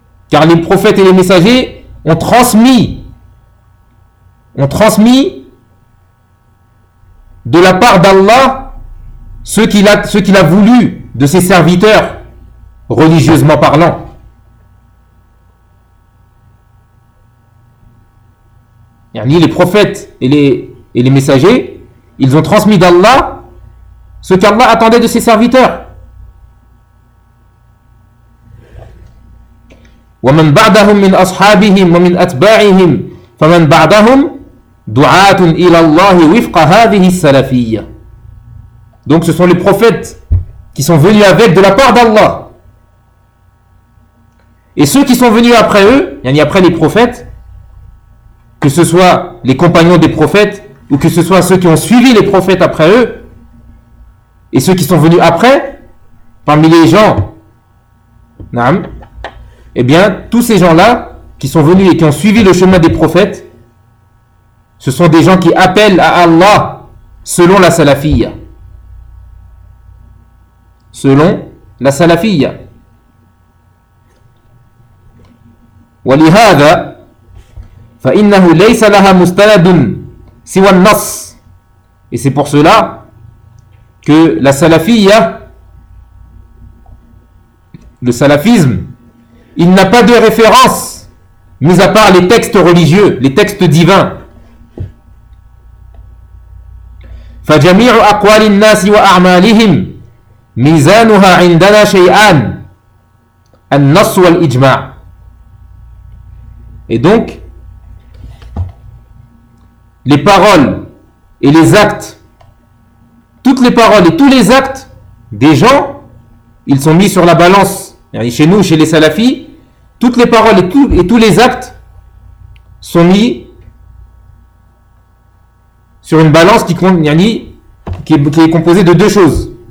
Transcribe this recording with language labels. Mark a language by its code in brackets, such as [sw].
[fr] Car les prophètes et les messagers ont transmis de la part d'Allah ce qu'il a voulu de ses serviteurs, religieusement parlant. Yani les prophètes et les messagers, ils ont transmis d'Allah ce qu'Allah attendait de ses serviteurs. [ar] ومن بعدهم من أصحابهم ومن أتباعهم فمن بعدهم دعاة إلى الله وفق هذه السلفية. [fr] Donc ce sont les prophètes qui sont venus avec de la part d'Allah. Et ceux qui sont venus après eux, yani après les prophètes, que ce soit les compagnons des prophètes, ou que ce soit ceux qui ont suivi les prophètes après eux, et ceux qui sont venus après, parmi les gens, naam, eh bien, tous ces gens-là, qui sont venus et qui ont suivi le chemin des prophètes, ce sont des gens qui appellent à Allah, selon la salafia. Selon la salafia. [ar] ولهذا فإنه ليس لها مستند سوى النص. [fr] Et c'est pour cela que la salafia, le salafisme, il n'a pas de référence mis à part les textes religieux, les textes divins. [ar] فجميع أقوال الناس وأعمالهم ميزانها عندنا شيئان النص والإجماع. [fr] Et donc, les paroles et les actes, toutes les paroles et tous les actes des gens, ils sont mis sur la balance. Chez nous, chez les salafis, toutes les paroles et tous les actes sont mis sur une balance qui est composée de deux choses.